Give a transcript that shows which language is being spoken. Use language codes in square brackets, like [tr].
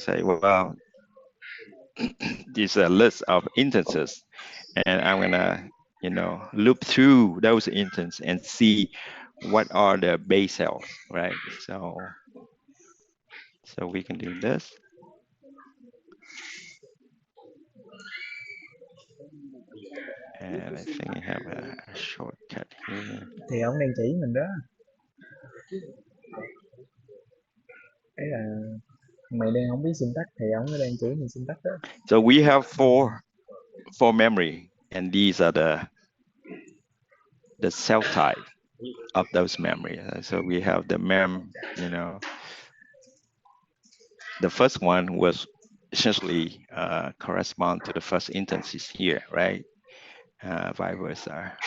[en] Say, well, this is a list of instances, and I'm gonna, loop through those instances and see what are the base cells, right? So we can do this. And I think I have a shortcut here. [vi] Thì ông đang chỉ mình đó. Đấy là mày đang không biết syntax thì ông đang chỉ mình syntax đó. [en] So we have four memory, and these are the cell type of those memory. So we have the mem, the first one was essentially correspond to the first instances here, right? Vice versa.